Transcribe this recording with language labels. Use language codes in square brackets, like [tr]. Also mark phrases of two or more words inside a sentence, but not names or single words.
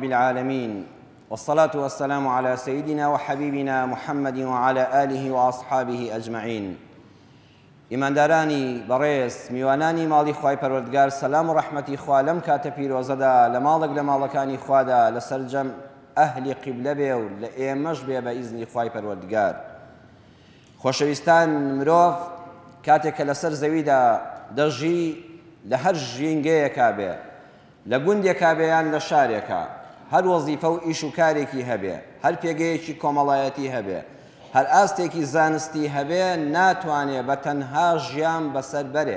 [ar] العالمين، والصلاة والسلام على سيدنا وحبيبنا محمد وعلى آله وأصحابه أجمعين. [ckb] ئیماندارانی بەڕێز، میوانانی ماڵی خوای پەروەردگار، سەلام و ڕەحمەتی خوا لەم کاتە پیرۆزەدا لە ماڵێک لە ماڵەکانی خوادا لەسەر جەم ئەهلی قیبلە بێ و لە ئێمەش بێ بە ئیزنی خوای پەروەردگار. خۆشەویستان، مرۆڤ کاتێک کە لەسەر زەویدا دەژی لە هەر ژینگەیەکا بێ، لە گوندێکا بێ یان لە شارێکە، هەر وەزیفە و ئیش و کارێکی هەبێ، هەر پێگەیەکی کۆمەڵایەتی هەبێ، هەر ئاستێکی زانستی هەبێ، ناتوانێ بە تەنها ژیان بەسەر بەرێ.